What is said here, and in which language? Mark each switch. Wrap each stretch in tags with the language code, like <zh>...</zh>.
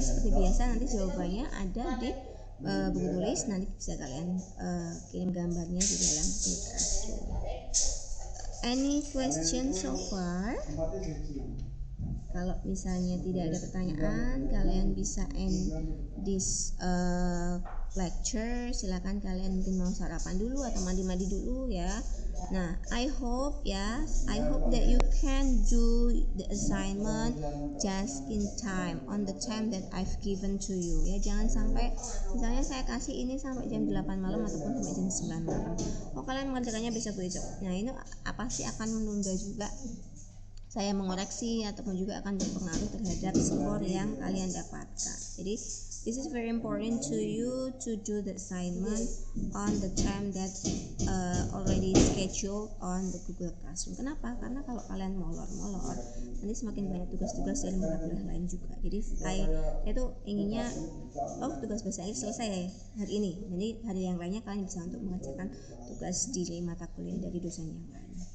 <id>Seperti biasa nanti jawabannya ada di buku tulis, nanti bisa kalian kirim gambarnya di dalam Classroom.</id> <en>Any question so far?</en> <id>Kalau misalnya tidak ada pertanyaan, kalian bisa</id> <en>end this lecture.</en> <id>Silakan kalian mungkin mau sarapan dulu atau mandi-mandi dulu ya.</id> <en>Nah, I hope that you can do the assignment just in time, on the time that I've given to you ya.</en> <id>Jangan sampai misalnya saya kasih ini sampai jam 8 malam ataupun sampai jam 9 malam. Oh, kalian mengerjakannya besok-besok. Nah, ini pasti akan menunda juga saya mengoreksi, ataupun juga akan berpengaruh terhadap skor yang kalian dapatkan.</id> <en>Jadi this is very important to you to do the assignment on the time that already scheduled on the Google Classroom.</en> <id>Kenapa? Karena kalau kalian molor nanti semakin banyak tugas-tugas dari mata kuliah lain juga. Jadi saya tuh inginnya tugas bahasa Inggris selesai hari ini. Jadi hari yang lainnya kalian bisa untuk mengerjakan tugas di mata kuliah dari dosen yang lain.</id>